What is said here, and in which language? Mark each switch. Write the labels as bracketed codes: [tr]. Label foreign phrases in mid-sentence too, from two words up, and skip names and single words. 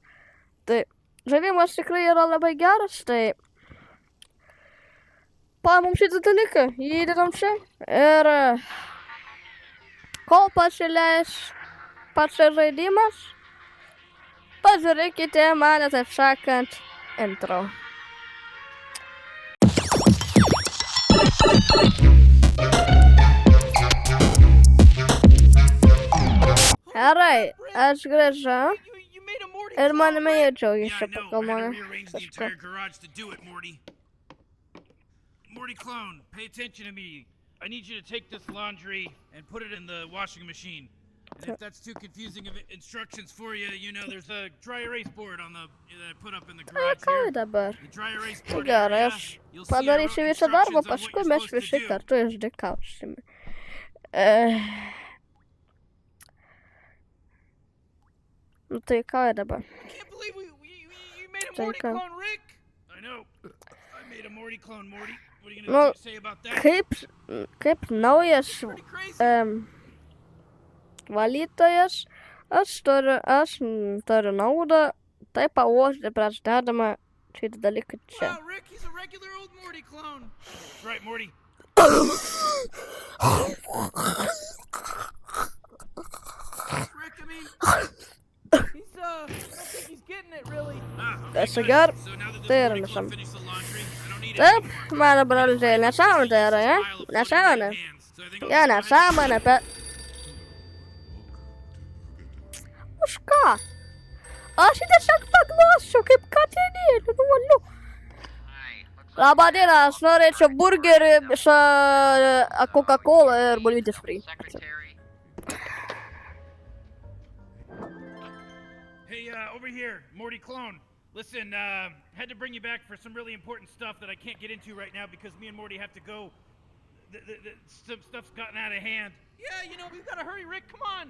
[lt] Tai žaidimas tikrai yra labai geras, tai paimam šitą dalyką, jį įdedam čia ir kol pasileis pats žaidimas, pažiūrėkite mane, taip sakant, intro. Gerai, aš grįžau. Ir manimi jie džiaugiasi pagal mane. [en] Morty clone, pay attention to me. I need you to take this laundry and put it in the washing machine. And if that's too confusing of instructions for you, you know, there's a dry erase board on the that I put up in the garage here. [lt] Dabar. [en] The dry erase board [lt] Gerai, [en] area. [lt] aš [en] You'll see I wrote [lt] padarysiu visą darbą, [en] instructions on what [lt] paskui [en] you're [lt] mes [en] supposed [lt] visi [en] to do. [lt] kartu išdykausime. Nu tai ką dabar? [en] I can't believe you made a Take Morty a- clone, Rick. I know. I made a Morty clone, Morty. What are you gonna say about that? [lt] Kaip naujas [en] Pretty crazy. [lt] valytojas, aš turiu naudą, tai pauostyti prieš dedamą šitą dalyką čia. [en] Wow, Rick, he's a regular old Morty clone. That's right, Morty. Rick, I mean, I don't think he's getting it really. [lt] Kas agar? [en] So now that [lt] Tai yra [en] Morty [lt] nesąmonė. [en] clone finished the laundry, I don't need it [lt] Taip, [en] anymore. [lt] mano broliai, nesąmonė tai yra, ja? Nesąmonė. Ja, nesąmonė, bet... Už ką? Aš jį tiesiog paglosiu, kaip katinėlį, nuoliu. Labą dieną, aš norėčiau burgerį su Coca-Cola ir bulvytės free. [en] Hey, over here, Morty clone. Listen, had to bring you back for some really important stuff that I can't get into right now because me and Morty have to go. Some stuff's gotten out of hand. Yeah, you know, we've got to hurry, Rick, come on.